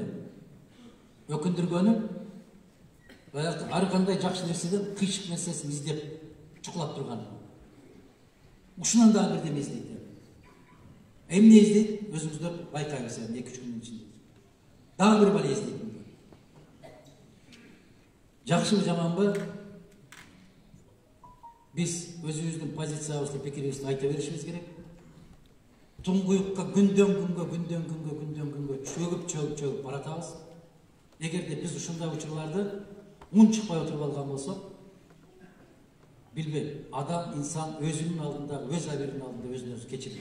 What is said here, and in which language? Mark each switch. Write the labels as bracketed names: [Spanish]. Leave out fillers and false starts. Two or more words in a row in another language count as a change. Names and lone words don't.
[Kyrgyz] Өкүндүргөнү ар кандай жакшы нерседен кыйшык нерсесин издеп чукулап турган. Ушунан дагы бирдеме издейт. Эмне издейт? Өзүңүздөр байкайсыздар 2-3 күндүн ичинде. Дагы бир бала издейт. Жакшыбы жаманбы? Биз өзүмүздүн позициябызда пикирибизди айта беришибиз керек. Tuңгуюкка күндөн күнгө чөгүп баратабыз. Эгерде биз ушундай учурларды мун чыкпай отуруп алган болсок, билбейм, адам, инсан өзүнүн алдында, өз аберинин алдында өзүн өзү кечирет.